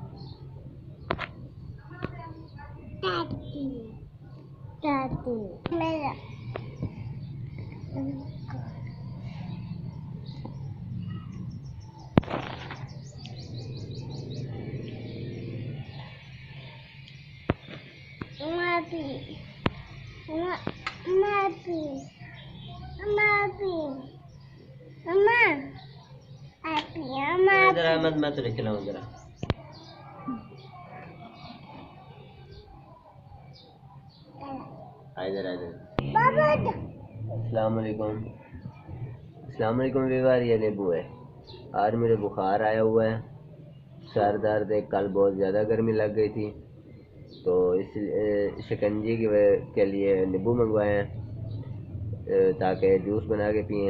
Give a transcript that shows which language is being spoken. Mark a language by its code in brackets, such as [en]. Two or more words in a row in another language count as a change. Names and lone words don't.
[hi] tati tati mera Mapi, mapi, mapi, mama, api, mapi. जरा मत मैं तो खिलाऊं जरा। इधर इधर। बाबा [ar] السلام عليكم. السلام عليكم [hi] वीवर, ये नींबू है। आज मुझे बुखार आया हुआ है, सर दर्द है, कल बहुत ज़्यादा गर्मी लग गई थी, तो इस शिकंजी के लिए नींबू मंगवाए हैं ताकि जूस बना के पिए।